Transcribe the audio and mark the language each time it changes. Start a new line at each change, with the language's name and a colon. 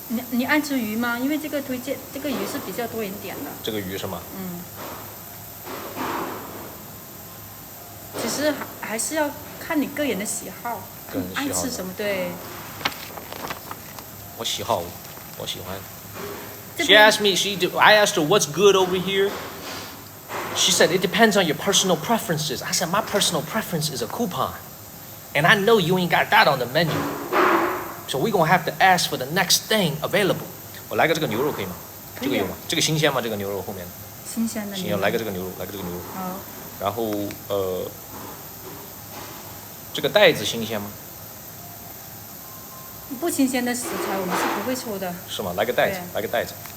Chinese: 你爱吃鱼吗？因为这个推荐这个鱼是比较多人点的。这个鱼是吗？嗯。其实还是要看你个人的喜好，爱吃什么对。我喜欢。
English: She asked me. I asked her what's good over here. She said it depends on your personal preferences. I said my personal preference is a coupon, and I know you ain't got that on the menu. So we're gonna have to ask for the next thing available.
Chinese: 我来个这个牛肉可以吗？这个有吗？这个新鲜吗？这个牛肉后面。新鲜的。来个这个牛肉。好。然后这个袋子新鲜吗？不新鲜的食材我们是不会出的。是吗？来个袋子。